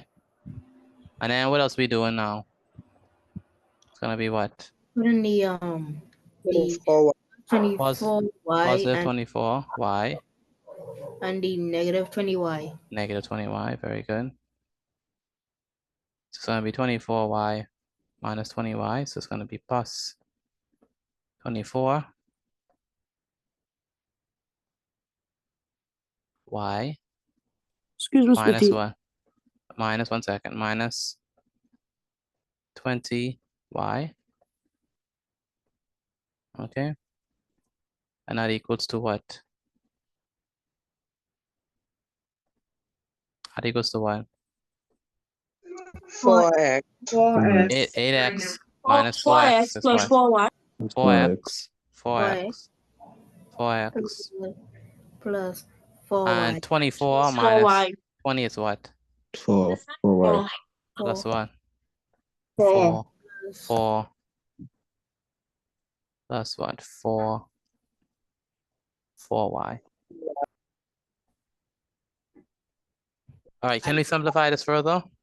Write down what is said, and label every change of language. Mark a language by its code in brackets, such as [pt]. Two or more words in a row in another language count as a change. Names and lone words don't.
[en] And then what else we doing now? It's gonna be what? put in the 24y Positive and 24y, the negative 20y. negative 20y. Very good. So it's gonna be 24y minus 20y. So it's gonna be plus 24y Excuse me, minus Petit. what? Minus 1 second. Minus 20y. Okay. And that equals to what? That equals to what? 4x. 8x minus 4x is what? 4y. 4x, 4x, 4x 4x. plus 4y. And 24 minus 4y. 20 is what? 4y. Plus what? 4. 4 plus what? 4y. All right, can we simplify this further?